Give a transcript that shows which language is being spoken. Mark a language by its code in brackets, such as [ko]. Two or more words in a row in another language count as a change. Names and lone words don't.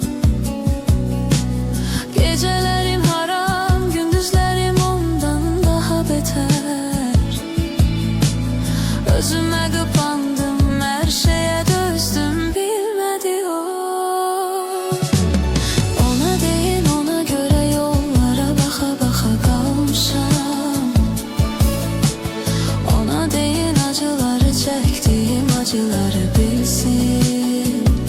[tr] Gecelerim haram, gündüzlerim ondan daha beter. Özüme kapandım, her şeye dözdüm, bilmedi o. [az] Ona deyin, ona göre yollara baxa baxa qalmışam. Ona deyin, acıları çəkdiyim acıları bilsin.